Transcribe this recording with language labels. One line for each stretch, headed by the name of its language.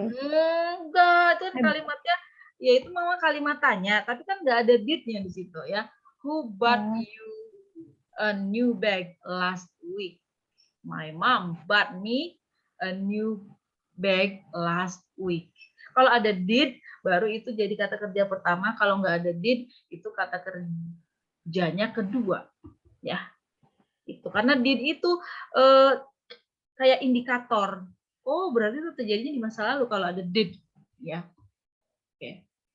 Indonesian: Enggak, itu kan kalimatnya, ya itu memang kalimat tanya, tapi kan nggak ada did-nya di situ ya.
English: Who bought you a new bag last week? My mom bought me a new bag last week.
Indonesian: Kalau ada did, baru itu jadi kata kerja pertama. Kalau nggak ada did, itu kata kerjanya kedua. Ya, itu karena did itu kayak indikator. Oh, berarti itu terjadinya di masa lalu kalau ada did, ya. Oke.